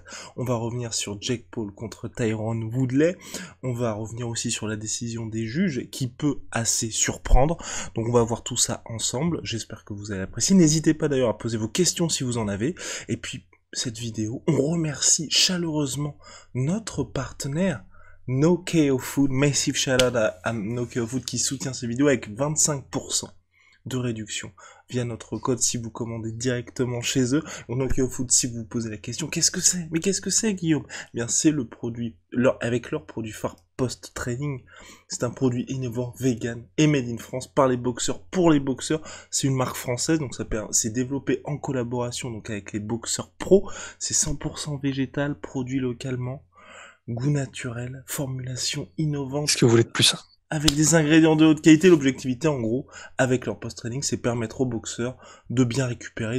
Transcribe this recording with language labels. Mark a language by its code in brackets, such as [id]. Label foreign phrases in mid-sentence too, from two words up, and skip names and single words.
[fr] On va revenir sur Jake Paul contre Tyron Woodley. On va revenir aussi sur la décision des juges qui peut assez surprendre. Donc on va voir tout ça ensemble. J'espère que vous allez apprécier. N'hésitez pas d'ailleurs à poser vos questions si vous en avez. Et puis cette vidéo, on remercie chaleureusement notre partenaire No KO Food. [en] Massive shout out [fr] à No KO Food qui soutient ces vidéos avec 25% de réduction via notre code si vous commandez directement chez eux. Donc No KO Food, si vous vous posez la question, qu'est-ce que c'est? Mais qu'est-ce que c'est, Guillaume? Eh bien, c'est le produit, avec leur produit phare post-training. C'est un produit innovant, vegan et [en] made in France [fr] par les boxeurs, pour les boxeurs. C'est une marque française, donc c'est développé en collaboration donc avec les boxeurs pro. C'est 100% végétal, produit localement, goût naturel, formulation innovante, Est-ce que vous voulez de plus? avec des ingrédients de haute qualité. L'objectivité, en gros, avec leur post-training, c'est permettre aux boxeurs de bien récupérer.